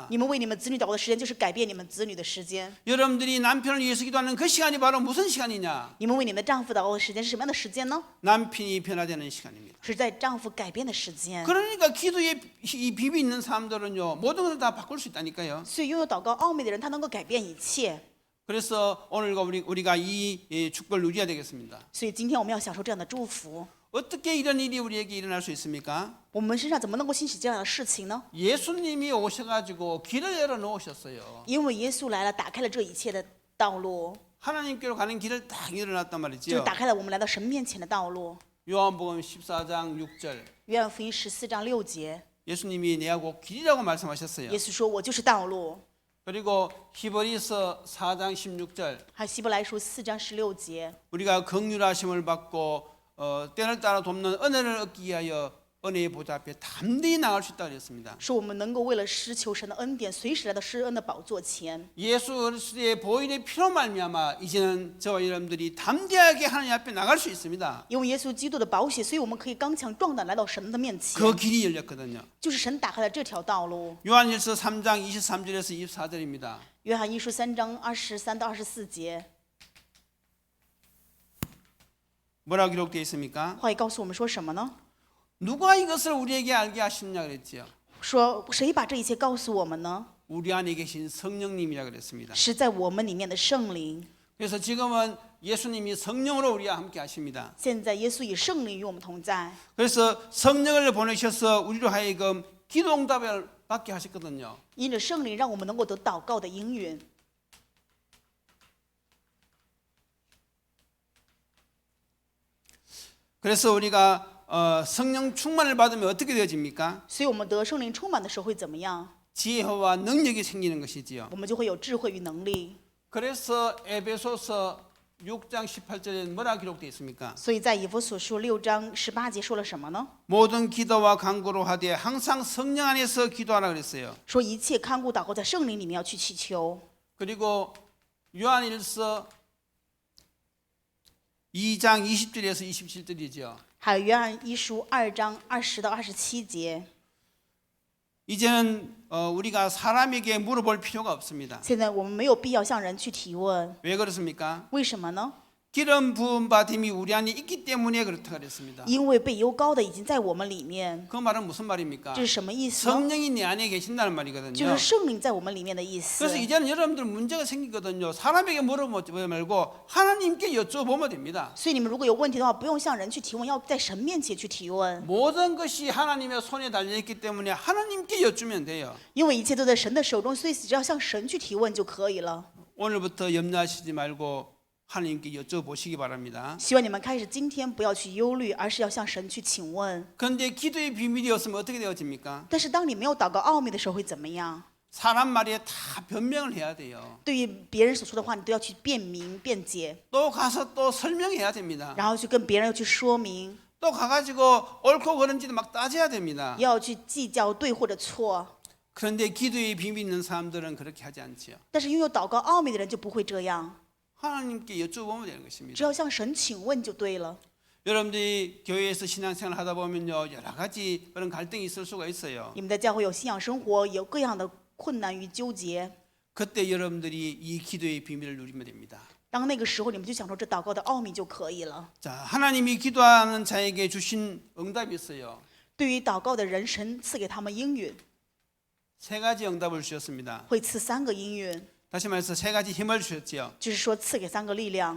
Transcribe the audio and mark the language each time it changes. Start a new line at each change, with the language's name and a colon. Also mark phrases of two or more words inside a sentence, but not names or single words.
Chinese: 你们为你们子女祷告的时间，就是改变你们子女的时间。
Korean: 여러분들이 남편을 위해서 기도하는 그 시간이 바로 무슨 시간이냐?
Chinese: 你们为你们的丈夫祷告的时间是什么样的时间呢？
Korean: 남편이 변화되는 시간입니다.
Chinese: 是在丈夫改变的时间。
Korean: 그러니까 기도에 이 비비 있는 사람들은요 모든 것을 다 바꿀 수 있다니까요.
Chinese: 所以拥有祷告奥秘的人，他能够改变一切。
Korean: 그래서 오늘 우리가 이 축복을 누려야 되겠습니다.
Chinese: 所以今天我们要享受这样的祝福。
Korean: 어떻게 이런 일이 우리에게 일어날 수 있습니까?
Chinese: 我们身上怎么能够兴起这样的事情呢？
Korean: 예수님이 오셔가지고 길을 열어 놓으셨어요.
Chinese: 因为耶稣来了，打开了这一切的道路，
Korean: 하나님께로 가는 길을 딱 열어놨단
Chinese: 就是
Korean: 말이죠.
Chinese: 打开了我们来到神面前的道路。
Korean: 요한복음 14장 6절
Chinese: 约翰福音14章6节，
Korean: 예수님이 내하고 길이라고 말씀하셨어요.
Chinese: 耶稣说：“我就是道路。”
Korean: 그리고 히브리서 4장 16절
Chinese: 还有希伯来书4章16节，
Korean: 우리가 긍휼하심을 받고 때를 따라 돕는 은혜를 얻기 위하여 은혜의 보좌 앞에 담대히 나갈 수 있다고 그랬습니다.
Chinese: 说我们能够为了施求神的恩典，随时来到施恩的宝座前。
Korean: 예수 그리스도의 보혈의 피로 말미암아 이제는 저와 여러분들이 담대하게 하나님 앞에 나갈 수 있습니다.
Chinese: 因为耶稣基督的宝血，所以我们可以刚强壮胆来到神的面前。
Korean: 그 길이 열렸거든요.
Chinese: 就是神打开了这条道路。
Korean: 요한일서 3장 23절에서 24절입니다.
Chinese: 约翰一书3章23到24节，
Korean: 뭐라고 기록되어 있습니까?
Chinese: 话语告诉我们说什么呢？
Korean: 누가 이것을 우리에게 알게 하시느냐 그랬지요.
Chinese: 说谁把这一切告诉我们呢？
Korean: 우리 안에 계신 성령님이라 그랬습니다.
Chinese: 是在我们里面的圣灵。
Korean: 그래서 지금은 예수님이 성령으로 우리와 함께 하십니다.
Chinese: 现在耶稣以圣灵与我们同在，
Korean: 그래서 성령을 보내셔서 우리로 하여금 기도 응답을 받게 하셨거든요.
Chinese: 因着圣灵让我们能够得祷告的应允。
Korean: 그래서 우리가 성령 충만을 받으면 어떻게 되어집니까?
Chinese: 所以我们得圣灵充满的时候会怎么样？
Korean: 지혜와 능력이 생기는 것이지요.
Chinese: 我们就会有智慧与能力。
Korean: 그래서 에베소서 6장 18절에 뭐라 기록되어 있습니까?
Chinese: 所以在以弗所书6章18节说了什么呢？
Korean: 모든 기도와 간구로 하되 항상 성령 안에서 기도하라 그랬어요.
Chinese: 说一切看顾祷告在圣灵里面要去祈求。
Korean: 그리고 요한일서 2장 20절에서 27절이죠.
Chinese: 还有约翰一书2章20到27节。
Korean: 이제는 우리가 사람에게 물어볼 필요가 없습니다.
Chinese: 现在我们没有必要向人去提问，
Korean: 왜 그렇습니까?
Chinese: 为什么呢？
Korean: 기름 부음 받음이 우리 안에 있기 때문에 그렇다 그랬습니다.
Chinese: 因为被油膏的已经在我们里面。
Korean: 그 말은 무슨 말입니까?
Chinese: 这是什么意思呢？
Korean: 성령이 내 안에 계신다는
Chinese: 就
Korean: 말이거든요.
Chinese: 是圣灵在我们里面的意思。
Korean: 그래서 이제는 여러분들 문제가 생기거든요. 사람에게 물어보지 말고 하나님께 여쭤보면 됩니다.
Chinese: 所以你们如果有问题的话，不用向人去提问，要在神面前去提问，
Korean: 모든 것이 하나님의 손에 달려있기 때문에 하나님께 여쭈면 돼요.
Chinese: 因为一切都在神的手中，所以只要向神去提问就可以了。
Korean: 오늘부터 염려하시지 말고 하나님께 여쭤보시기 바랍니다.
Chinese: 希望你们开始今天不要去忧虑，而是要向神去请问。
Korean: 그런데 기도의 비밀이 없으면 어떻게 되어집니까?
Chinese: 但是当你没有祷告奥秘的时候会怎么样？
Korean: 사람 말에 다 변명을 해야 돼요.
Chinese: 对于别人所说的话，你都要去辩明辩解，
Korean: 또 가서 또 설명해야 됩니다.
Chinese: 然后去跟别人去说明，
Korean: 또 가가지고 옳고 그른지도 막 따져야 됩니다.
Chinese: 要去计较对或者错。
Korean: 그런데 기도의 비밀 있는 사람들은 그렇게 하지 않지요.
Chinese: 但是拥有祷告奥秘的人就不会这样，
Korean: 하나님께 여쭤보면 되는 것입니다.
Chinese: 只要向神请问就对了。
Korean: 여러분들이 교회에서 신앙생활 하다 보면요 여러 가지 그런 갈등이 있을 수가 있어요.
Chinese: 你们在教会有信仰生活，有各样的困难与纠结。
Korean: 그때 여러분들이 이 기도의 비밀을 누리면 됩니다.
Chinese: 当那个时候，你们就享受这祷告的奥秘就可以了。
Korean: 자, 하나님이 기도하는 자에게 주신 응답이 있어요.
Chinese: 对于祷告的人，神赐给他们应允，
Korean: 세 가지 응답을 주셨습니다.
Chinese: 会赐3个应允，
Korean: 다시 말해서 세 가지 힘을 주셨지요.
Chinese: 就是说赐给3个力量。